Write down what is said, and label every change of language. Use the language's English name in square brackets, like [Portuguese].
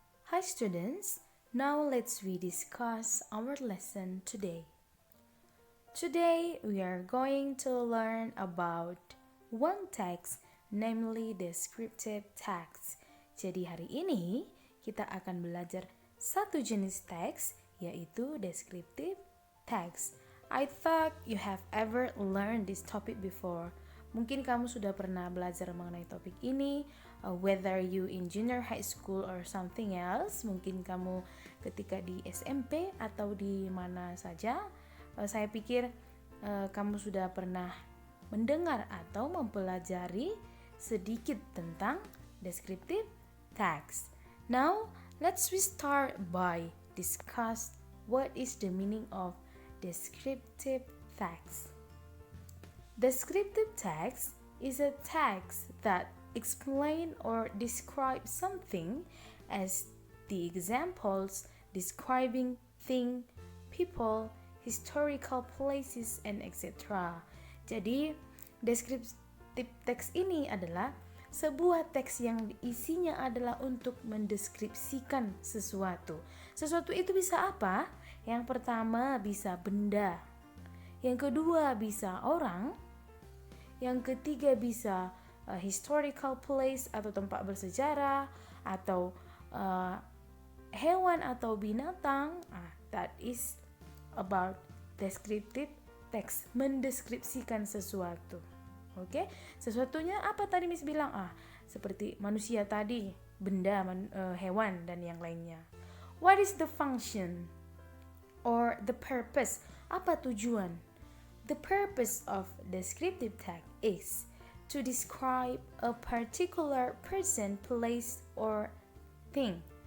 [English] Hi students, now we discuss our lesson today. Today we are going to learn about one text, namely descriptive text. [Indonesian] Jadi hari ini kita akan belajar satu jenis teks, yaitu descriptive text. [English] I thought you have ever learned this topic before. [Indonesian] Mungkin kamu sudah pernah belajar mengenai topik ini, [English] whether you in junior high school or something else. [Indonesian] Mungkin kamu ketika di SMP atau di mana saja. Saya pikir kamu sudah pernah mendengar atau mempelajari sedikit tentang descriptive text. [English] Now, let's start by discuss what is the meaning of descriptive text. Descriptive text is a text that explain or describe something, as the examples describing thing, people, historical places, and etc. [Indonesian] Jadi, descriptive text ini adalah sebuah teks yang isinya adalah untuk mendeskripsikan sesuatu. Sesuatu itu bisa apa? Yang pertama bisa benda. Yang kedua bisa orang. Yang ketiga bisa historical place atau tempat bersejarah, atau hewan atau binatang. [English] That is about descriptive text, [Indonesian] mendeskripsikan sesuatu. Oke, sesuatunya apa tadi Miss bilang? Seperti manusia tadi, benda, hewan dan yang lainnya. [English] What is the function or the purpose? [Indonesian] Apa tujuan? [English] The purpose of descriptive text is to describe a particular person, place, or thing.